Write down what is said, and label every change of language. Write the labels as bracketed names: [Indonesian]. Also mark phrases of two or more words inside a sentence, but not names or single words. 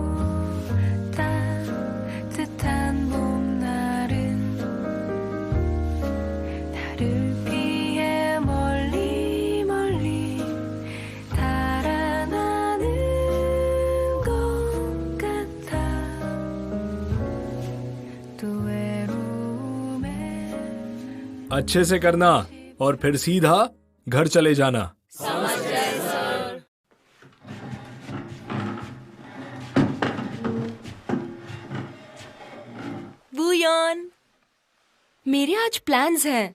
[Korean] 따뜻한 봄날은 나를 피해 멀리 멀리 달아나는 것 같아. 또 외로움에 [Hindi] अच्छे से करना और फिर सीधा घर चले जाना। वुयॉन, मेरे आज प्लान्स हैं।